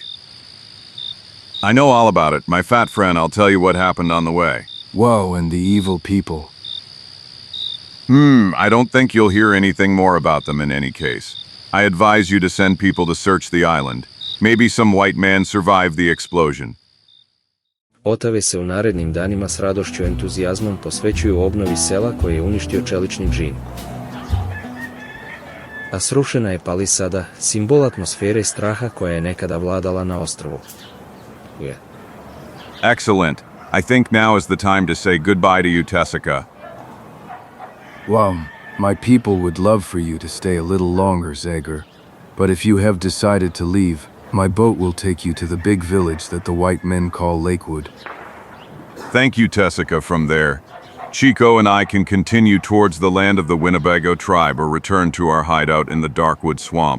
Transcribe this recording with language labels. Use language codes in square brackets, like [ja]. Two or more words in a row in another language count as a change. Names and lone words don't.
[en] I know all about it. My fat friend, I'll tell you what happened on the way. Whoa, and the evil people. I don't think you'll hear anything more about them in any case. I advise you to send people to search the island. Maybe some white man survived the explosion. [sr] Ottave se u narednim danima s radošću i entuzijazmom posvećuju obnovi sela koje je uništio čelični džin. A srušena je palisada, simbol atmosfere straha koja je nekada vladala na ostrvu. [en] Excellent. I think now is the time to say goodbye to you, Tessica. Well, my people would love for you to stay a little longer, Zagor. But if you have decided to leave, my boat will take you to the big village that the white men call Lakewood. Thank you, Tessica, from there. Chico and I can continue towards the land of the Winnebago tribe or return to our hideout in the Darkwood swamp.